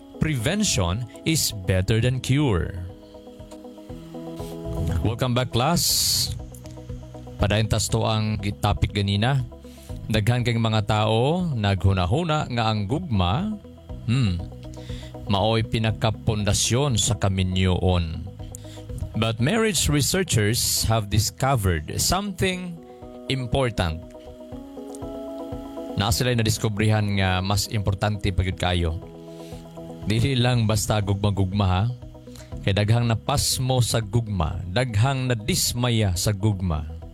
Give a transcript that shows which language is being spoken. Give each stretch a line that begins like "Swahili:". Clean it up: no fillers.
English: Prevention is better than cure. Welcome back class.
Cebuano: Padayon tas to ang topic ganina. Daghan kang mga tao naghunahuna nga ang gugma, maoy pinakapundasyon sa kaminyoon.
English: But marriage researchers have discovered something important.
Cebuano: Naa sila'y nadiskubrihan nga mas importante pagyud kayo. Dili lang basta gugma-gugma ha. Kay daghang napasmo sa gugma, daghang nadismaya sa gugma.